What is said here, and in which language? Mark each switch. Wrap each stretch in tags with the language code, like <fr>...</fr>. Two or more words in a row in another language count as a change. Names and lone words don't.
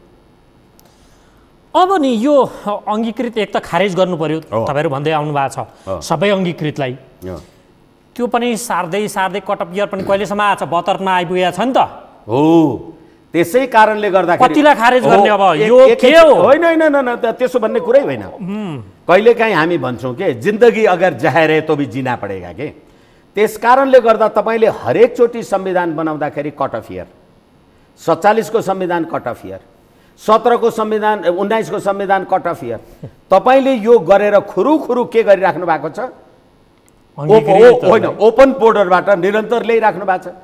<ne>अब नि यो अङ्गीकृत एक त खारेज गर्नु पर्यो, तपाईँहरू भन्दै आउनु भएको छ सबै अङ्गीकृतलाई। त्यो पनि सार्दै</ne> <en>cutoff year</en> <ne>पनि कहिलेसम्म आएको छ? 72 मा आइपुगेको छ नि त। हो, त्यसै कारणले गर्दाखेरि कतिलाई खारेज गर्ने अब यो के हो? होइन, त्यसो भन्ने कुरै होइन। कहिलेकाहीँ हामी भन्छौँ के</ne> <hi>जिन्दगी अगर जहर है तो भी जीना पड़ेगा के।</hi> <ne>त्यस कारणले गर्दा तपाईँले हरेक चोटि संविधान बनाउँदाखेरि</ne> <en>cut off year,</en> <ne>47 को संविधान</ne> <en>cut off year,</en> <ne>17 को संविधान, 19 को संविधान</ne> <en>cut off year,</en> <ne>तपाईँले यो गरेर खुरुखुरु के गरिराख्नु भएको छ? होइन, ओपन बोर्डरबाट निरन्तर ल्याइराख्नु भएको छ।</ne>